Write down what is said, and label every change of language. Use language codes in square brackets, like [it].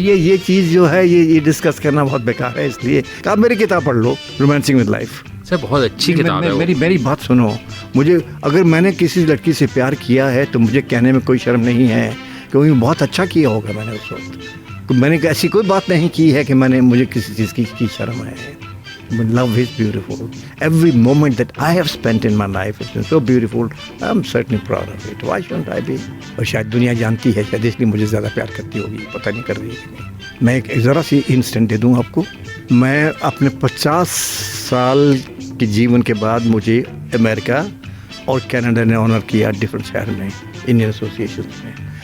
[hi] ये चीज़ जो है ये डिस्कस करना बहुत बेकार है, इसलिए आप मेरी किताब पढ़ लो, रोमांसिंग विद लाइफ। सर बहुत अच्छी किताब है वो। मेरी बात सुनो, मुझे अगर मैंने किसी लड़की से प्यार किया है तो मुझे कहने में कोई शर्म नहीं है, क्योंकि बहुत अच्छा किया होगा मैंने उस वक्त। मैंने ऐसी कोई बात नहीं की है कि मुझे किसी चीज़ की शर्म है। [en] Love is beautiful. Every moment that I have spent in my life has been so beautiful. I'm certainly proud of it. Why shouldn't I be? [hi] और शायद दुनिया जानती है, शायद इसलिए मुझे ज़्यादा प्यार करती होगी, पता नहीं कर रही है कि नहीं। मैं एक ज़रा सी इंस्टेंट दे दूँ आपको। मैं अपने 50 साल के जीवन के बाद मुझे अमेरिका और कनाडा ने ऑनर किया डिफरेंट शहर में, इंडियन एसोसिएशन में।